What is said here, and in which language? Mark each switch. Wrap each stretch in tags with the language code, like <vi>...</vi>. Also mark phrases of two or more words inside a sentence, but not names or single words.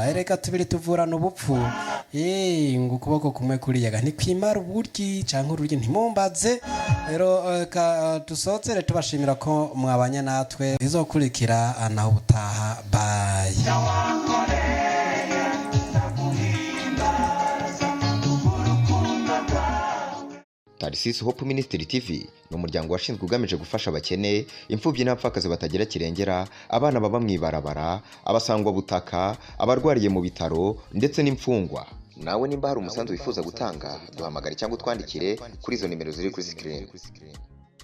<rn>Ereka tubiri tuvurana ubupfu. Ngo ukuboko kumwe kuriyaga ntikwimara uburyi canke ururyi ntimumbaze. Rero dusohotsere tubashimira ko mwabanye natwe. Izokurikira naho ubutaha. Bye.</rn> <rw>Tarsis Hope Ministry TV ni umuryango washinzwe ugamije gufasha abakene, imfubyi n'abapfakazi batagira kirengera, abana baba mwibarabara, abasangwa butaka, abarwariye mu bitaro ndetse n'imfungwa. Nawe nimba hari umusanzu wifuza gutanga, duhamagare cyangwa utwandikire kuri izo nimero ziri kuri screen.</rw>